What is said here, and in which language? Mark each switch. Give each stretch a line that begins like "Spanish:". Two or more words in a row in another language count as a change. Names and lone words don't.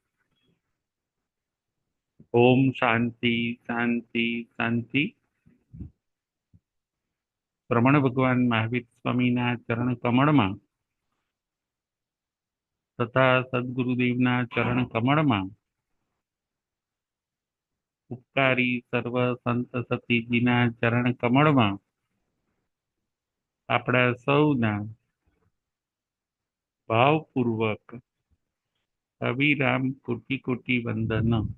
Sanskrit: ओम शांति शांति शांति।
Gujarati: પ્રમણ ભગવાન મહાવીર સ્વામીના ચરણ કમળમાં તથા સદ્ગુરુદેવના ચરણ કમળમાં ઉપકારી સર્વ સંત સતીજીના ચરણ કમળમાં આપણા સૌના ભાવપૂર્વક અવિરામ કોટી કોટી વંદન।